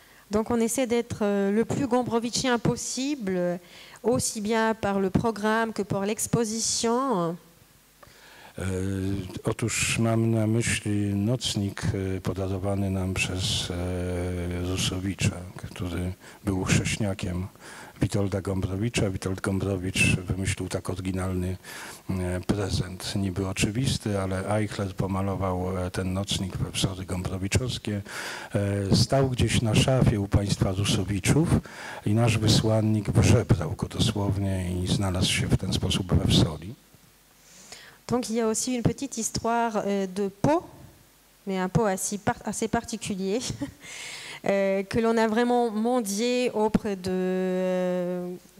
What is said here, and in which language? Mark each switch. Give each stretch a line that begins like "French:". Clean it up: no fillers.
French: Donc on essaie d'être le plus gombrowicien possible, aussi bien par le programme que par l'exposition.
Polish: Otóż mam na myśli nocnik podarowany nam przez Rusowicza, który był chrześniakiem Witolda Gombrowicza. Witold Gombrowicz wymyślił tak oryginalny prezent, niby oczywisty, ale Eichler pomalował ten nocnik we wzory gombrowiczowskie. Stał gdzieś na szafie u państwa Rusowiczów i nasz wysłannik wyżebrał go dosłownie i znalazł się w ten sposób we wsoli.
French: Donc il y a aussi une petite histoire de pot, mais un pot assez particulier, que l'on a vraiment mendié auprès de...